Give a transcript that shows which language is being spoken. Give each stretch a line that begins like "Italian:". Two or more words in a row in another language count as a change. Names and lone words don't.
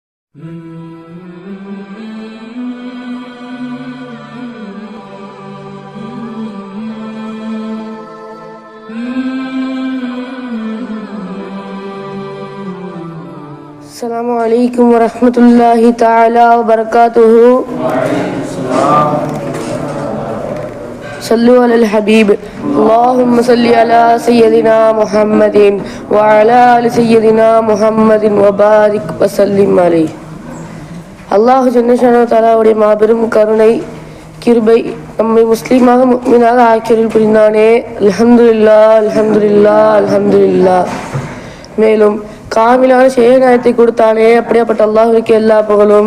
Arabic: السلام عليكم ورحمة الله تعالى وبركاته. صلوا على الحبيب. اللهم صل على سيدنا محمد وعلى آل سيدنا محمد وبارك وسلم عليه.
Tamil: அல்லாஹ் ஜன்னஷானஹு தஆலாவுடைய மாபெரும் கருணை கிருபை நம்மை முஸ்லீமாக முஃமினாக ஆக்கியருள் புரிந்தானே.
Arabic: الحمد لله الحمد لله الحمد لله.
Tamil: மேலும் காமிலான சேனாயத்தை கொடுத்தானே, அப்படியாப்பட்ட அல்லாஹ்வுக்கு எல்லா புகழும்.